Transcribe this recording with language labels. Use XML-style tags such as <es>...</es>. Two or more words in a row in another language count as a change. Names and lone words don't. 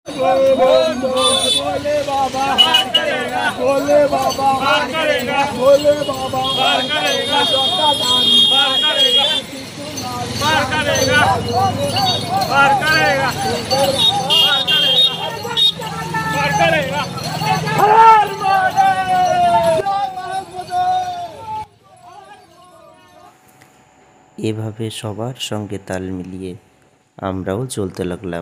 <hi>भोले बाबा भोले बाबा भोले बाबा पार करेगा पार करेगा पार करेगा।</hi> <bn>এভাবে সবার সঙ্গে তাল মিলিয়ে আমরাও চলতে লাগলাম।</bn>